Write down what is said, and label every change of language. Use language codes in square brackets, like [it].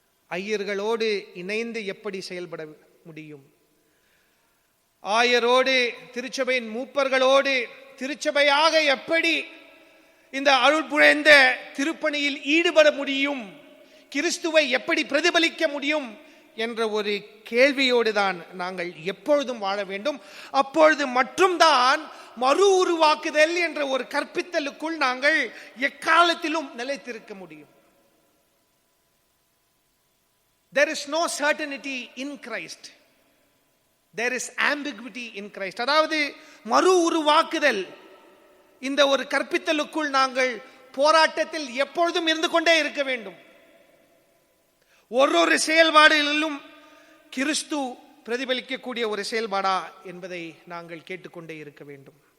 [ta] ஐயர்களோடு இணைந்து எப்படி செயல்பட முடியும், ஆயரோடு திருச்சபையின் மூப்பர்களோடு திருச்சபையாக எப்படி இந்த அருள் புழைந்த திருப்பணியில் ஈடுபட முடியும், கிறிஸ்துவை எப்படி பிரதிபலிக்க முடியும் என்ற ஒரு கேள்வியோடு தான் நாங்கள் எப்பொழுதும் வாழ வேண்டும். அப்பொழுது மட்டும்தான் மறு உருவாக்குதல் என்ற ஒரு கற்பித்தலுக்குள் நாங்கள் எக்காலத்திலும் நிலைத்திருக்க முடியும். [en] There is no certainty in Christ. There is ambiguity in Christ. [ta] அதாவது மறு உருவாக்குதல் இந்த ஒரு கற்பித்தலுக்குள் நாங்கள் போராட்டத்தில் எப்பொழுதும் இருந்து கொண்டே இருக்க வேண்டும். ஒரு செயல்பாடுகளிலும் கிறிஸ்து பிரதிபலிக்கக்கூடிய ஒரு செயல்பாடா என்பதை நாங்கள் கேட்டுக்கொண்டே இருக்க வேண்டும்.